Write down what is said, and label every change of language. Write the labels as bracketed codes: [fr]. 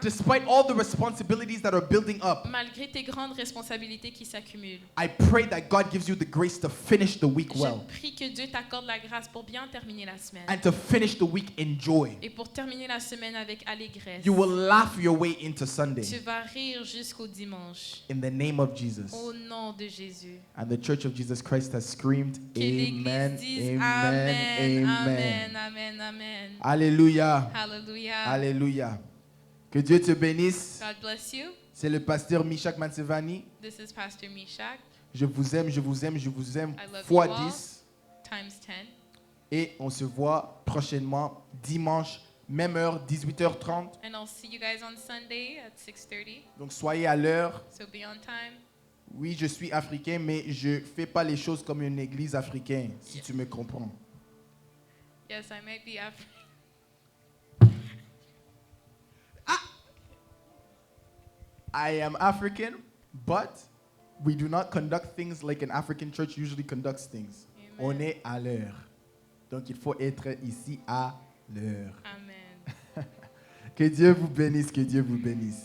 [en] despite all the responsibilities that are building up. [fr] malgré tes grandes responsabilités qui s'accumulent. [en] I pray that God gives you the grace to finish the week well [fr] Je prie que Dieu t'accorde la grâce pour bien terminer la semaine. [en] and to finish the week in joy. [fr] Et pour terminer la semaine avec allégresse. [en] You will laugh your way into [fr] Tu [en] Sunday [fr] vas rire jusqu'au dimanche. [en] in the name of Jesus. [fr] Au nom de Jésus. [en] And the Church of Jesus Christ has screamed, [fr] Que l'Église Amen, dise Amen, Amen, Amen. Amen, Amen, Amen. Alléluia, Hallelujah. Alléluia. Que Dieu te bénisse. [en] God bless you. [fr] C'est le pasteur Mishak Mansevani. [en] This is Pastor Meshach, [fr] Je vous aime, je vous aime, je vous aime [en] I love [fr] fois [en] you all. 10. times 10. [fr] Et on se voit prochainement dimanche, même heure, 18h30. [en] And I'll see you guys on Sunday at 6:30. [fr] Donc soyez à l'heure. [en] So be on time. [fr] Oui, je suis africain, mais je fais pas les choses comme une église africaine, si tu me comprends. [en] Yes, I might be African. I am African, but we do not conduct things like an African church usually conducts things. Amen. [fr] On est à l'heure. Donc il faut être ici à l'heure. Amen. Que Dieu vous bénisse, que Dieu vous bénisse.